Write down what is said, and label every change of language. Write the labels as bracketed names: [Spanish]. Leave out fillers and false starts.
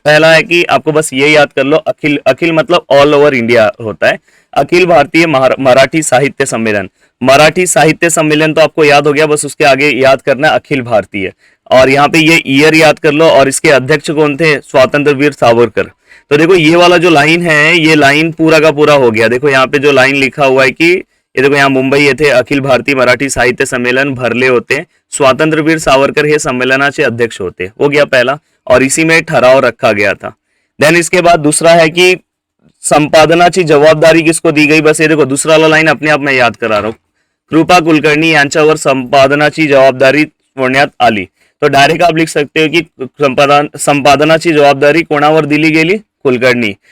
[Hindi] पहला है कि आपको बस ये याद कर लो, अखिल, अखिल मतलब ऑल ओवर इंडिया होता है। अखिल भारतीय मराठी साहित्य सम्मेलन, मराठी साहित्य सम्मेलन तो आपको याद हो गया, बस उसके आगे याद करना अखिल भारतीय। और यहाँ पे ये ईयर याद कर लो, और इसके अध्यक्ष कौन थे, स्वतंत्र वीर सावरकर। तो देखो ये वाला जो लाइन है, ये लाइन पूरा का पूरा हो गया। देखो यहाँ पे जो लाइन लिखा हुआ है कि ये देखो यहाँ [Marathi] मुंबई येथे अखिल भारतीय मराठी साहित्य संमेलन भरले होते, स्वातंत्र्यवीर सावरकर हे संमेलनाचे अध्यक्ष होते, [Hindi] हो गया पहला। और इसी में ठराव रखा गया था। देन इसके बाद दूसरा है कि संपादनाची जवाबदारी किसको दी गई। बस ये देखो दूसरा वाला लाइन अपने आप में याद करा रहा हूं, [Marathi] कृपा कुलकर्णी यांच्यावर संपादनाची जवाबदारी सोडण्यात आली। [Hindi] तो डायरेक्ट आप लिख सकते हो कि [Marathi] संपादनाची जवाबदारी कोणावर दिली गेली, [Hindi] कुलकर्णी।